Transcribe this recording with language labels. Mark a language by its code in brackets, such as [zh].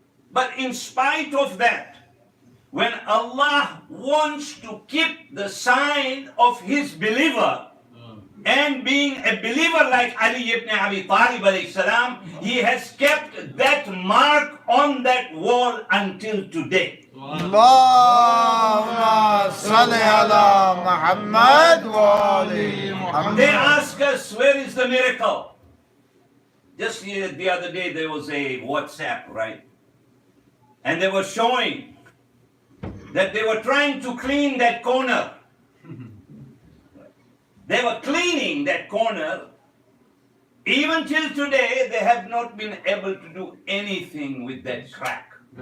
[en] But in spite of that, when Allah wants to keep the sign of his believer, and being a believer like Ali ibn Abi Talib alayhi salam, he has kept that mark on that wall until today. [ar] اللهم صل على محمد وآل محمد. [en] They ask us, where is the miracle? Just the other day there was a WhatsApp, right? And they were showing that they were trying to clean that corner. They were cleaning that corner. Even till today, they have not been able to do anything with that crack.